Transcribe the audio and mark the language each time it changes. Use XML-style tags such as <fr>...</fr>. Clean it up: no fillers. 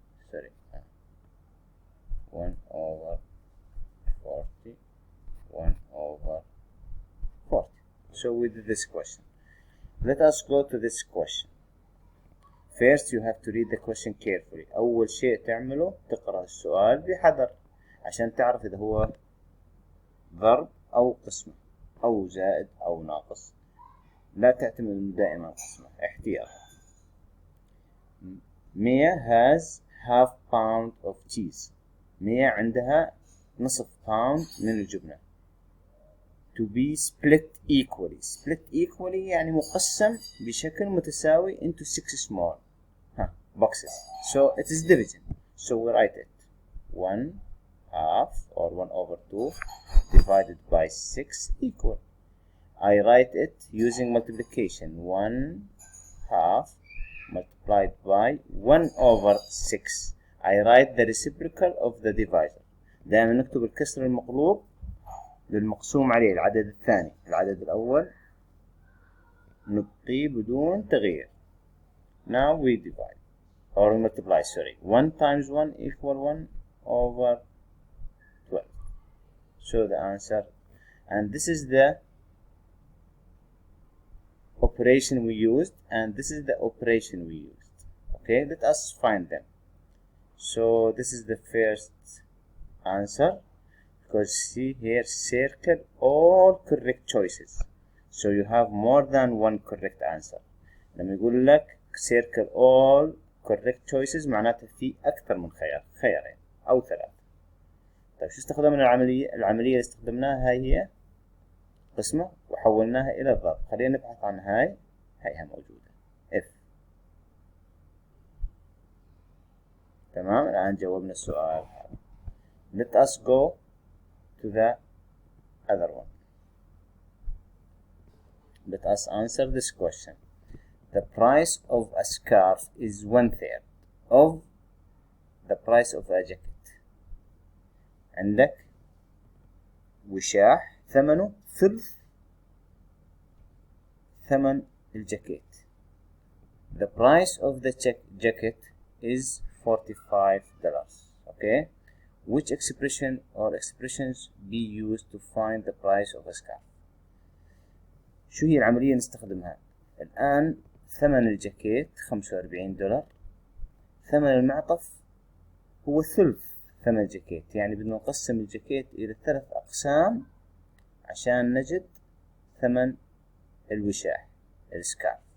<en>Sorry, 1 over 40. 1 over 40. So we did this question. Let us go to this question. First you have to read the question carefully.</en> <ar>أول شيء تعمله تقرأ السؤال بحذر عشان تعرف إذا هو ضرب أو قسمة أو زائد أو ناقص. لا تعتمد دائما قسمة، احتياط.</ar> <en>Mia has half pound of cheese.</en> <ar>ميا عندها نصف باوند من الجبنة.</ar> <en>To be split equally. Split equally</en> <ar>يعني مقسم بشكل متساوي</ar> <en>into 6 small boxes. So it is division. So we write it 1/2 or 1 over 2 divided by 6 equal. I write it using multiplication. 1/2 multiplied by 1 over 6. I write the reciprocal of the divisor.</en> <ar>دائما نكتب الكسر المقلوب للمقسوم عليه العدد الثاني. العدد الأول نبقيه بدون تغيير.</ar> <en>Now we divide or multiply. Sorry, 1 times 1 equal 1 over 12. So the answer, and this is the operation we used, and this is the operation we used. Okay, let us find them. So this is the first answer, because see here, circle all correct choices. So you have more than one correct answer.</en> <ar>لما يقول لك</ar> <en>circle all correct choices</en> <ar>معناته في أكثر من خيارين أو 3. طيب شو استخدمنا العملية؟ العملية اللي استخدمناها هي قسمة وحولناها إلى ضرب. خلينا نبحث عن هايها موجودة F. تمام، الآن جاوبنا السؤال.</ar> <en>Let us go to the other one. Let us answer this question. The price of a scarf is 1/3 of the price of a jacket.</en> <ar>عندك وشاح ثمنه ثلث ثمن الجاكيت.</ar> <en>The price of the jacket is $45. Okay, which expression or expressions be used to find the price of a scarf?</en> <ar>شو هي العملية نستخدمها؟ الآن ثمن الجاكيت $45. ثمن المعطف هو ثلث ثمن الجاكيت، يعني بدنا نقسم الجاكيت إلى 3 أقسام عشان نجد ثمن الوشاح السكارف.</ar>